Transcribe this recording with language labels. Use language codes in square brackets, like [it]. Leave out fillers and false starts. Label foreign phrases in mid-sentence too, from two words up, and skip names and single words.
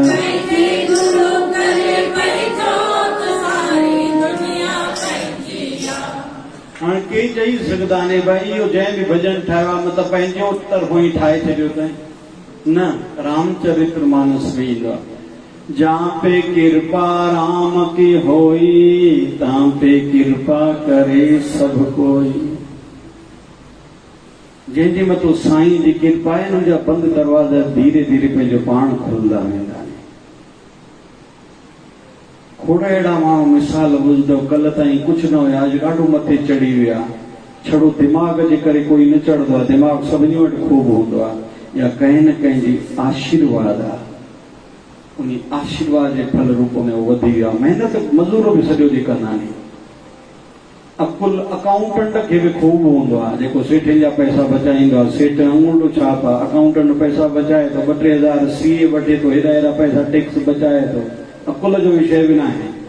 [sd] जंहिंखे गुरु करे पंहिंजो त सारी दुनिया पंहिंजी आहे हाणे केरु चई सघंदा आहिनि भई इहो जंहिं बि भॼन ठाहियो आहे मतिलबु पंहिंजो तरफ़ो ई ठाहे छॾियो अथई न रामचरित्र मानस में ईंदो आहे [hi] जहाँ पे कृपा राम की होई तहाँ पे कृपा करे सब कोई [sd] जंहिंजे मथां साईं जी कृपा आहे हुनजा बंदि दरवाज़ा धीरे धीरे पंहिंजो पाण खुलंदा वेंदा आहिनि खोड़ अहिड़ा माण्हू मिसाल ॿुधंदो कल्ह ताईं कुझु न हुया अॼु ॾाढो मथे चढ़ी विया छड़ो दिमाग़ जे करे कोई न चढ़ंदो आहे दिमाग़ सभिनी वटि ख़ूब हूंदो आहे या कंहिं न कंहिं जी आशीर्वाद आहे उन आशीर्वाद जे फल रूप में उहो वधी वियो आहे महिनत मज़ूर बि सॼो ॾींहुं कंदा आहिनि अकुल अकाउंटेंट खे बि ख़ूब हूंदो आहे जेको सेठनि जा पैसा बचाईंदो आहे सेठ उंगलो छाप आहे अकाउंटेंट पैसा बचाए थो 2-3 हज़ार सीए वठे थो हेॾा हेॾा पैसा टैक्स बचाए थो अकुल जो विषय बि न आहे